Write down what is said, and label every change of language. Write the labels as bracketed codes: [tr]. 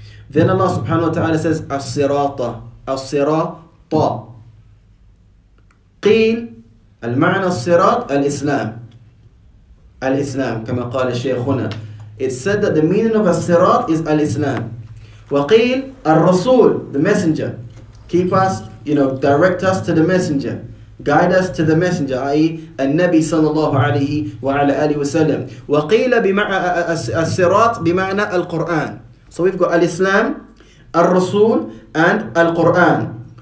[en] Then Allah subhanahu wa ta'ala says الصراط الصراط. [ar] قيل المعنى الصراط الإسلام كما قال الشيخ هنا. [en] It's said that the meaning of الصراط is الإسلام. [ar] وقيل الرسول, [en] the messenger. Keep us, direct us to the messenger. Guide us to the messenger, i.e. [ar] النبي صلى الله عليه وعلى آله وسلم. وقيل الصراط بمعنى القرآن. [en] So we've got الإسلام, الرسول, and القرآن.